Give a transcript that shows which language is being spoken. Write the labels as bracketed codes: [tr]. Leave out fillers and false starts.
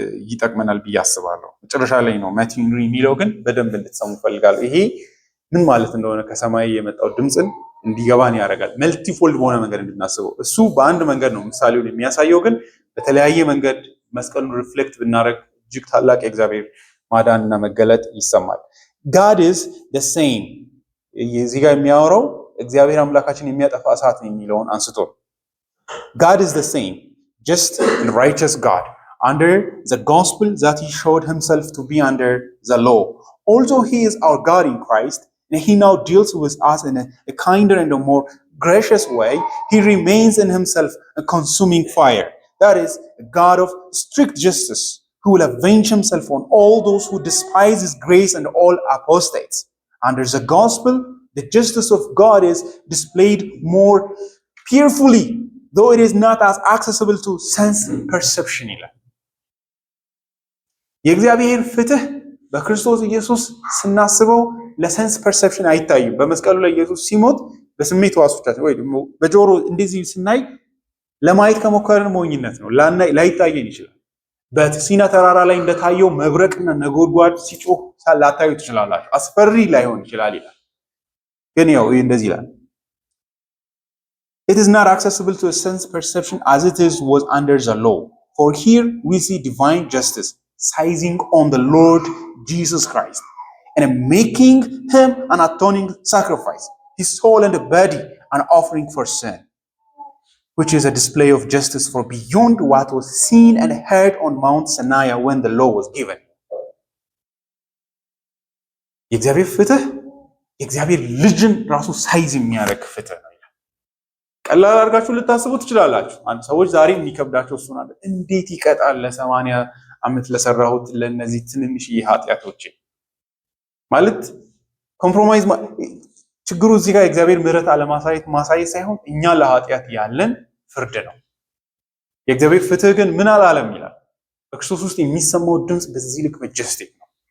[am] ይጠቅመናል ብዬ አስባለሁ። መጨረሻ ላይ ነው ማቲው ሄንሪ የሚለው፣ ግን በደንብ እንድትሰሙ ፈልጋለሁ። ይሄ ምን ማለት እንደሆነ ከሰማይ የመጣው ድምፅን እንዲገባን ያደርጋል። መልቲፎልድ በሆነ መንገድ እንድናስበው። እሱ በአንድ መንገድ ነው ምሳሌውን የሚያሳየው፣ ግን በተለያየ መንገድ መስቀሉን ሪፍሌክት ብናደርግ እጅግ ታላቅ የእግዚአብሔር ማዳንና መገለጥ ይሰማል። [en] God is the same። [am] እዚህ ጋር የሚያወራው እግዚአብሔር አምላካችን የሚያጠፋ እሳት ነው የሚለውን አንስቶ [en] God is the same, just and righteous God, under the gospel that he showed himself to be under the law. Also he is our God in Christ, and he now deals with us in a kinder and a more gracious way. He remains in himself a consuming fire. That is a God of strict justice, who will avenge himself on all those who despise his grace and all apostates. Under the gospel, the justice of God is displayed more fearfully, though it is not as accessible to sense perception. [am] የእግዚአብሔር ፍትህ በክርስቶስ ኢየሱስ ስናስበው ለሰንስ ፐርሰፕሽን አይታይም። በመስቀሉ ላይ ኢየሱስ ሲሞት በስሜት ሕዋሶቻችን ወይ ደግሞ በጆሮ እንደዚህ ስናይ ለማየት ከሞከረን ሞኝነት ነው፣ ላይታየን ይችላል። በሲና ተራራ ላይ እንደታየው መብረቅና ነጎድጓድ ሲጮህ ላታዩ ትችላላችሁ። አስፈሪ ላይሆን ይችላል ይላል። ግን ያው እንደዚህ ይላል፣ [en] it is not accessible to a sense perception as it was under the law. For here we see divine justice seizing on the Lord Jesus Christ and making him an atoning sacrifice, his soul and body an offering for sin, which is a display of justice for beyond what was seen and heard on Mount Sinai when the law was given. [am] የእግዚአብሔር ፍትህ የእግዚአብሔር ልጅን ራሱ ሳይዝ የሚያደርግ ፍትህ ነው ይላል። ቀላል አድርጋችሁ ልታስቡ ትችላላችሁ። አንድ ሰዎች ዛሬ የሚከብዳቸው እሱን አለ እንዴት ይቀጣል ለ80 ዓመት ለሰራሁት ለነዚህ ትንንሽ ኃጢአቶች ማለት ኮምፕሮማይዝ። ችግሩ እዚህ ጋር የእግዚአብሔር ምሕረት ማሳየት ሳይሆን እኛ ለኃጢአት ያለን ፍርድ ነው። የእግዚአብሔር ፍትህ ግን ምን አላለም ይላል። በክርስቶስ ውስጥ የሚሰማው ድምፅ በዚህ ልክ መጀስቲክ ነው።